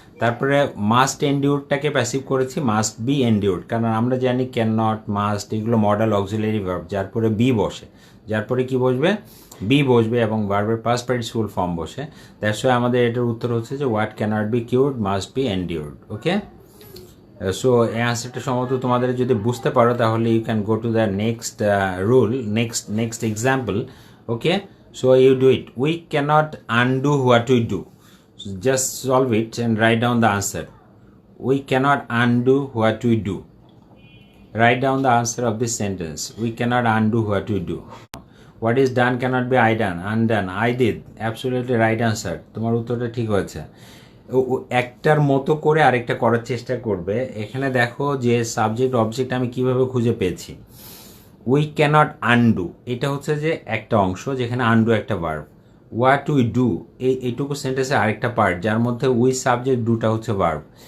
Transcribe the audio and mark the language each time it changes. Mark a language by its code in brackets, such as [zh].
[bn] তারপরে must এন্ডিউরডটাকে passive করেছি must be এন্ডিউরড, কারণ আমরা জানি ক্যান নট, মাস্ট এগুলো মডেল অক্সিলারি ভার্ব, যার পরে বি বসে, যার পরে কি বসবে, বি বসবে, এবং ভার্বের পাস্ট পার্টিসিপল ফর্ম বসে। [en] that's why [bn] আমাদের এটার উত্তর হচ্ছে যে [en] What cannot be cured must be endured. Okay, so [bn] এই আনসারটা সম্ভবত তোমাদের যদি বুঝতে পারো তাহলে [en] You can go to the next rule, next example. Okay, so you do it. We cannot undo what we do. Just solve it and write down the answer. We cannot undo what we do. Write down the answer of this sentence. We cannot undo what we do. What is done cannot be undone. I did. Absolutely right answer. [bn] তোমার উত্তরটা ঠিক হয়েছে। একটার মতো করে আরেকটা করার চেষ্টা করবে। এখানে দেখো যে সাবজেক্ট অবজেক্ট আমি কিভাবে খুঁজে পেয়েছি। [en] we cannot undo [bn] এটা হচ্ছে যে একটা অংশ, যেখানে আনডু একটা ভার্ব। [en] what we do [bn] এইটুকু সেন্টেন্সে আরেকটা পার্ট, যার মধ্যে উই সাবজেক্ট, ডুটা হচ্ছে ভার্ব।